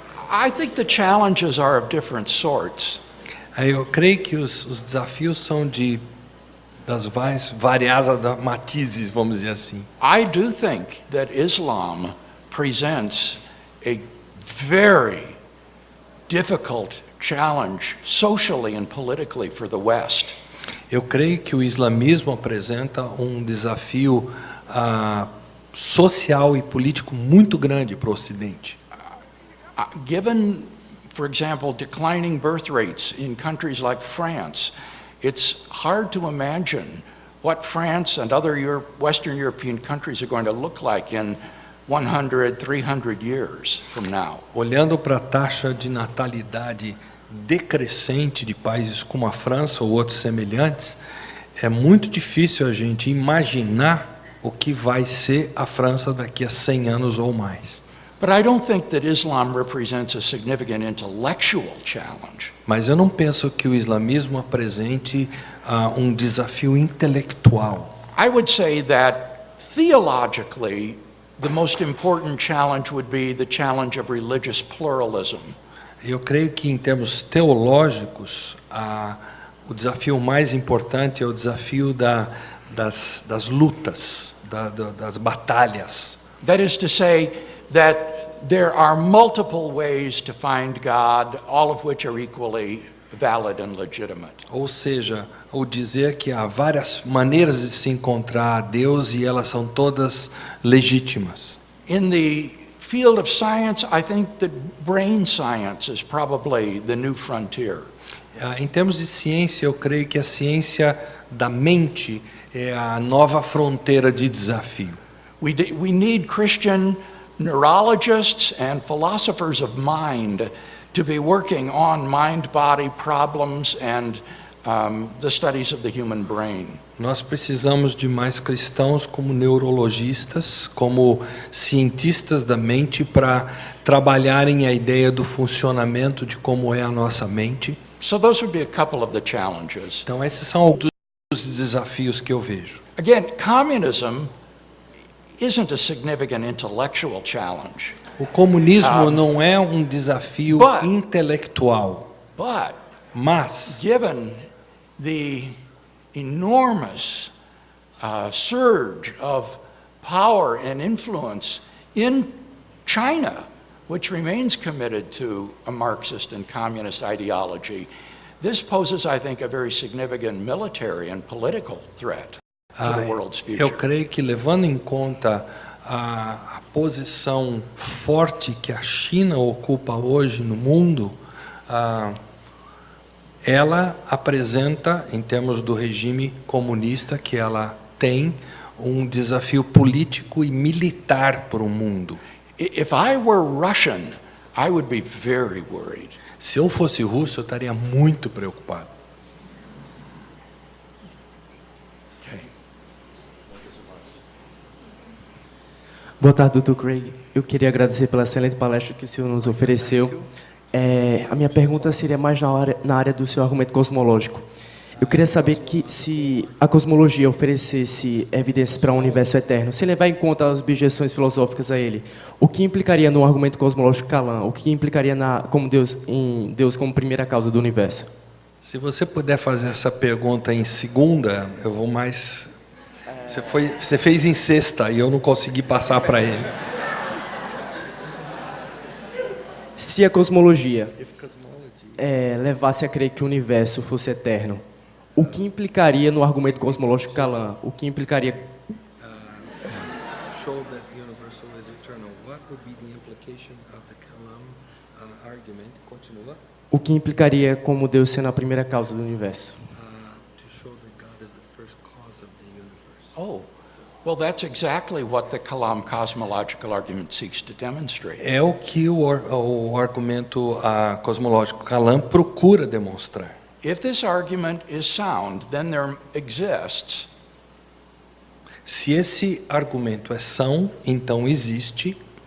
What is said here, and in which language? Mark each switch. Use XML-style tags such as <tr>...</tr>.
<en>I think the challenges are of different sorts.</en> <pt>Eu creio que os desafios são das várias matizes, vamos dizer assim.</pt> <en>I do think that Islam presents a very difficult challenge socially and politically for the West.</en> <pt>Eu creio que o islamismo apresenta um desafio social e político muito grande para o Ocidente.</pt> <en>Given, for example, declining birth rates in countries like France, it's hard to imagine what France and other Western European countries are going to look like in 100, 300 years from now.</en> <pt>Olhando para a taxa de natalidade decrescente de países como a França ou outros semelhantes, é muito difícil a gente imaginar o que vai ser a França daqui a 100 anos ou mais.</pt> <en>But I don't think that Islam represents a significant intellectual challenge.</en> <pt>Mas eu não penso que o islamismo apresente um desafio intelectual.</pt> <en>I would say that theologically, the most important challenge would be the challenge of religious pluralism.</en> <pt>Eu creio que em termos teológicos, o desafio mais importante é o desafio das lutas, das batalhas.</pt> <en>That is to say that there are multiple ways to find God, all of which are equally valid and legitimate.</en> <pt>Ou seja, ou dizer que há várias maneiras de se encontrar a Deus e elas são todas legítimas.</pt> <en>In the field of science, I think that brain science is probably the new frontier.</en> <pt>Em termos de ciência, eu creio que a ciência da mente é a nova fronteira de desafio.</pt> <en>We need Christian neurologists and philosophers of mind to be working on mind-body problems and the studies of the human brain.</en> <pt>Nós precisamos de mais cristãos como neurologistas, como cientistas da mente para trabalharem a ideia do funcionamento de como é a nossa mente.</pt> <en>So those would be a couple of the challenges.</en> <pt>Então esses são alguns dos desafios que eu vejo.</pt> <en>Again, communism isn't a significant intellectual challenge.</en> <pt>O comunismo não é um desafio intelectual. Mas,</pt> <en>given the enormous surge of power and influence in China, which remains committed to a Marxist and communist ideology, this poses, I think, a very significant military and political threat to the world's future.</en> <pt>Eu creio que, levando em conta a posição forte que a China ocupa hoje no mundo, ela apresenta, em termos do regime comunista que ela tem, um desafio político e militar para o mundo.</pt> <en>If I were Russian, I would be very worried.</en> <pt>Se eu fosse russo, eu estaria muito preocupado. Boa tarde, Dr. Craig. Eu queria agradecer pela excelente palestra que o senhor nos ofereceu. A minha pergunta seria mais na área do seu argumento cosmológico. Eu queria saber que se a cosmologia oferecesse evidências para um universo eterno, sem levar em conta as objeções filosóficas a ele, o que implicaria no argumento cosmológico Kalam? O que implicaria em Deus como primeira causa do universo? Se você puder fazer essa pergunta em segunda, eu vou mais... Você fez em sexta e eu não consegui passar para ele. Se a cosmologia levasse a crer que o universo fosse eterno, o que implicaria no argumento cosmológico Kalam? O que implicaria...</pt> <en>Show that universal is eternal. What would be the implication of the Kalam argument?</en> <pt>Continua. O que implicaria como Deus sendo a primeira causa do universo?</pt> <en>To show that God is the first cause of the universe. Oh, well, that's exactly what the Kalam cosmological argument seeks to demonstrate.</en> <pt>É o que o argumento cosmológico Kalam procura demonstrar.</pt> <en>If this argument is sound, then there exists.</en> <pt>Se esse argumento é são, então existe</pt>